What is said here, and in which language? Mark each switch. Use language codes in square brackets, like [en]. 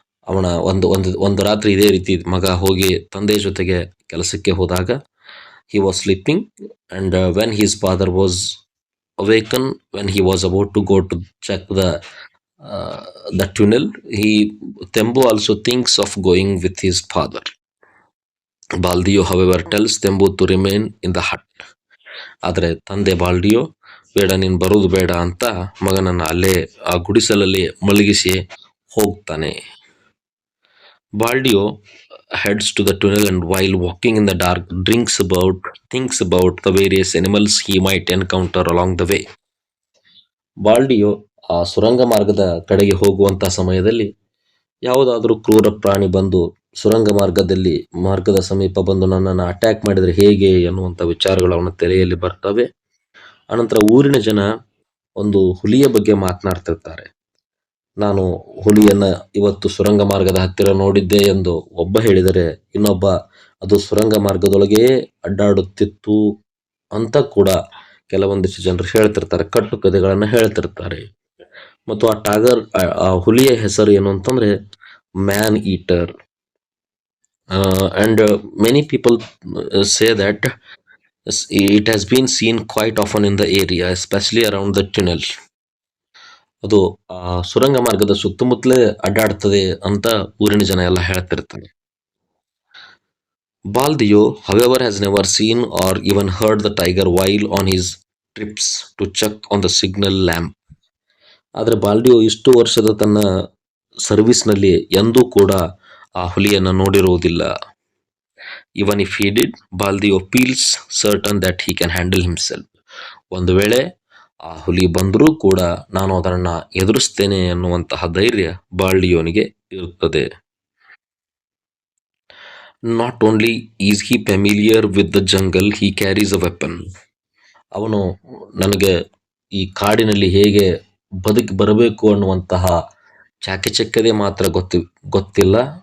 [kn] ಅವನ ಒಂದು ರಾತ್ರಿ ಇದೇ ರೀತಿ ಮಗ ಹೋಗಿ ತಂದೆಯ ಜೊತೆಗೆ ಕೆಲಸಕ್ಕೆ ಹೋದಾಗ [en] he was sleeping and when his father was awakened, when he was about to go to check the tunnel, Tembu also thinks of going with his father. Baldio however tells Tembu to remain in the hut. [kn] ಆದರೆ ತಂದೆ ಬಾಲ್ಡಿಯೋ ಬೇಡ, ನೀನು ಬರುವುದು ಬೇಡ ಅಂತ ಮಗನನ್ನ ಅಲ್ಲೇ ಆ ಗುಡಿಸಲಲ್ಲಿ ಮಲಗಿಸಿ ಹೋಗ್ತಾನೆ. [en] Baldio heads to the tunnel and while walking in the dark thinks about the various animals he might encounter along the way. [kn] ಬಾಲ್ಡಿಯೋ ಆ ಸುರಂಗ ಮಾರ್ಗದ ಕಡೆಗೆ ಹೋಗುವಂತಹ ಸಮಯದಲ್ಲಿ ಯಾವುದಾದ್ರೂ ಕ್ರೂರ ಪ್ರಾಣಿ ಬಂದು ಸುರಂಗ ಮಾರ್ಗದ ಸಮೀಪ ಬಂದು ನನ್ನನ್ನು ಅಟ್ಯಾಕ್ ಮಾಡಿದರೆ ಹೇಗೆ ಎನ್ನುವಂತ ವಿಚಾರಗಳು ಅವನ ತಲೆಯಲ್ಲಿ ಬರ್ತವೆ. ಅನಂತರ ಊರಿನ ಜನ ಒಂದು ಹುಲಿಯ ಬಗ್ಗೆ ಮಾತನಾಡ್ತಿರ್ತಾರೆ. ನಾನು ಹುಲಿಯನ್ನ ಇವತ್ತು ಸುರಂಗ ಮಾರ್ಗದ ಹತ್ತಿರ ನೋಡಿದ್ದೆ ಎಂದು ಒಬ್ಬ ಹೇಳಿದರೆ ಇನ್ನೊಬ್ಬ ಅದು ಸುರಂಗ ಮಾರ್ಗದೊಳಗೆ ಅಡ್ಡಾಡುತ್ತಿತ್ತು ಅಂತ ಕೂಡ ಕೆಲವೊಂದಿಷ್ಟು ಜನರು ಹೇಳ್ತಿರ್ತಾರೆ, ಕಟ್ಟು ಕಥೆಗಳನ್ನ ಹೇಳ್ತಿರ್ತಾರೆ. ಮತ್ತು ಆ ಹುಲಿಯ ಹೆಸರು ಏನು ಅಂತಂದ್ರೆ man eater. [en] And many people say that it has been seen quite often in the area, especially around the tunnel. [kn] ಅದು ಆ ಸುರಂಗ ಮಾರ್ಗದ ಸುತ್ತಮುತ್ತಲೇ ಅಡ್ಡಾಡ್ತದೆ ಅಂತ ಊರಿನ ಜನ ಎಲ್ಲ ಹೇಳ್ತಿರ್ತಾರೆ. [en] Baldio, however, has never seen or even heard the tiger while on his trips to check on the signal lamp. [kn] ಆದರೆ ಬಾಲ್ಡಿಯೋ ಇಷ್ಟು ವರ್ಷದ ತನ್ನ ಸರ್ವಿಸ್ನಲ್ಲಿ ಎಂದೂ ಕೂಡ ಆ ಹುಲಿಯನ್ನ ನೋಡಿರುವುದಿಲ್ಲ. [en] Even if he did, Baldio feels certain that he can handle himself. [kn] ಒಂದು ವೇಳೆ ಆ ಹುಲಿ ಬಂದರೂ ಕೂಡ ನಾನು ಅದನ್ನ ಎದುರಿಸ್ತೇನೆ ಎನ್ನುವಂತಹ ಧೈರ್ಯ ಬಾಲ್ಡಿಯೋನಿಗೆ ಇರುತ್ತದೆ. [en] Not only is he familiar with the jungle, he carries a weapon. [kn] ಅವನು ನನಗೆ ಈ ಕಾಡಿನಲ್ಲಿ ಹೇಗೆ ಬದುಕಿ ಬರಬೇಕು ಅನ್ನುವಂತಹ ಚಾಕಚಕ್ಯತೆ ಮಾತ್ರ ಗೊತ್ತಿಲ್ಲ.